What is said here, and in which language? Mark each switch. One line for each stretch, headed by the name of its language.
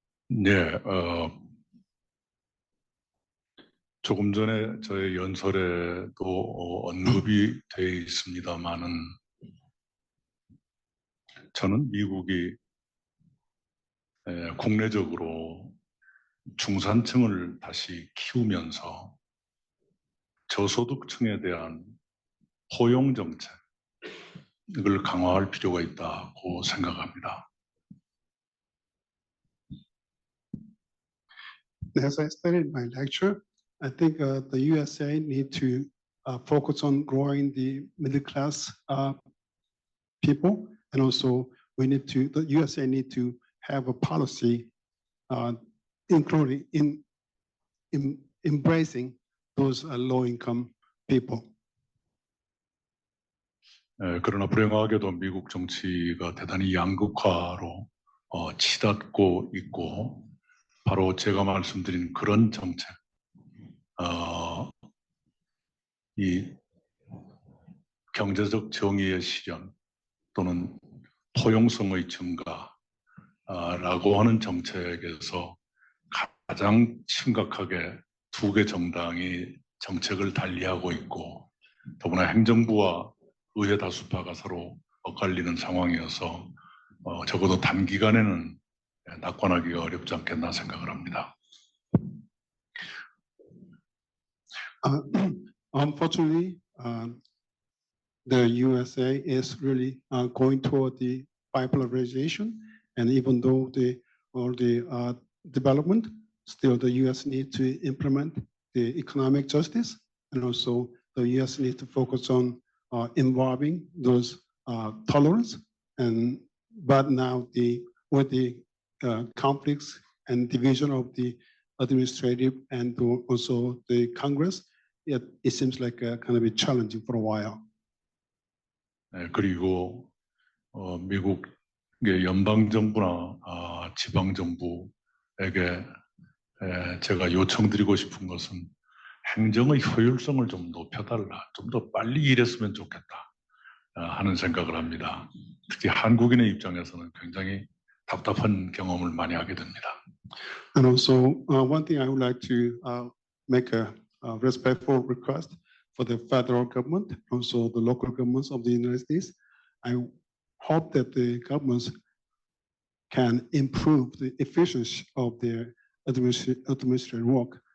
Korean: 네, 조금 전에 저의 연설에도 언급이 되어 있습니다만은 저는 미국이 국내적으로 중산층을 다시 키우면서 저소득층에 대한 포용 정책 이걸 강화할 필요가 있다고 생각합니다.
English: As I stated in my lecture, I think the USA need to focus on growing the middle class people, and also the USA need to have a policy including in embracing those low income people.
Korean: 그러나 불행하게도 미국 정치가 대단히 양극화로 치닫고 있고 바로 제가 말씀드린 그런 정책, 이 경제적 정의의 실현 또는 포용성의 증가라고 하는 정책에서 가장 심각하게 두 개 정당이 정책을 달리하고 있고 더구나 행정부와 의회 다수파가 서로 엇갈리는 상황이어서 적어도 단기간에는 낙관하기가 어렵지 않겠나 생각을 합니다.
English: Unfortunately, the USA is really going toward the bipolarization, and even though all the development, still the US need to implement the economic justice, and also the US need to focus on involving those tolerance. But now with the conflicts and division of the administrative and also the Congress, it seems like kind of be challenging for a while.
Korean: 그리고 미국의 연방 정부나 지방 정부에게 제가 요청드리고 싶은 것은 행정의 효율성을 좀 높여달라, 좀 더 빨리 일했으면 좋겠다 하는 생각을 합니다. 특히 한국인의 입장에서는 굉장히 답답한 경험을 많이 하게 됩니다.
English: And also, one thing I would like to make a respectful request for the federal government, also the local governments of the United States. I hope that the governments can improve the efficiency of their administrative work.